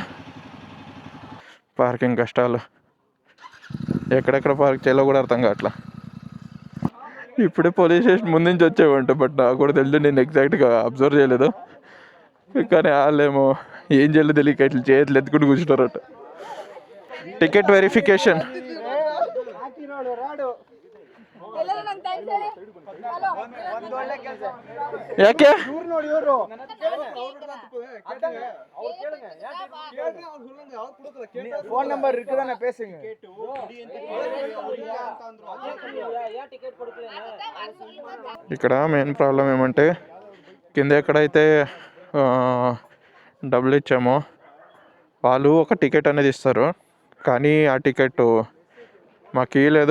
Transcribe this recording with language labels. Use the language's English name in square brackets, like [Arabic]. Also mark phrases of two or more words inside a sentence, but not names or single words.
[Telugu] పార్కింగ్ కష్టాలు, ఎక్కడెక్కడ పార్క్ చేయాలో కూడా అర్థం కావట్లా. ఇప్పుడే పోలీస్ స్టేషన్ ముందు నుంచి వచ్చేవంట, బట్ నాకు కూడా తెలియదు, నేను [English] exactly observe [Telugu] చేయలేదు. కానీ వాళ్ళేమో ఏం చేయలేదు తెలియక ఇట్లా చేతులు ఎత్తుకుంటూ కూర్చుంటారట. [English] ticket verification. ಯಾಕೆ phone number [Tamil] இருக்குதானே பேசுங்க. [Telugu] ఇక్కడ [English] main problem [Telugu] ఏమంటే కింద ఎక్కడైతే డబ్బులు ఇచ్చామో వాళ్ళు ఒక టికెట్ అనేది ఇస్తారు, కానీ ఆ టికెట్ మాకు ఇవ్వలేదు.